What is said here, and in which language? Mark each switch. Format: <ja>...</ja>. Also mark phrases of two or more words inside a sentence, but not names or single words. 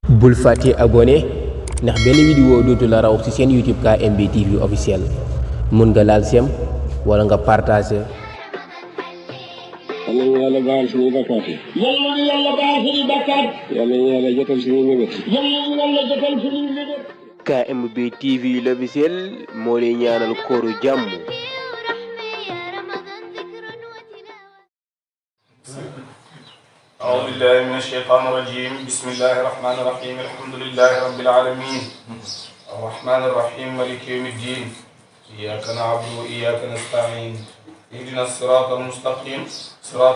<wo>bul fàtte abonné ndax benn vidéo dootu la raw ci seen YouTube KMB TV officiel mun nga laal sem wala nga partager. yal nañu yàlla baal suñuy bakkaat yi. yal nañu yàlla baal suñuy bakkaat. yal nañu yàlla jotal suñuy mébét. yal nañu yàlla jotal suñuy mébét. KMB TV l'officiel moo lay ñaanal kooru jàmm.</wo> <ar>أعوذ بالله من الشيطان الرجيم بسم الله الرحمن الرحيم الحمد لله رب العالمين الرحمن الرحيم مالك يوم الدين إياك نعبد وإياك نستعين اهدنا الصراط المستقيم صراط</ar>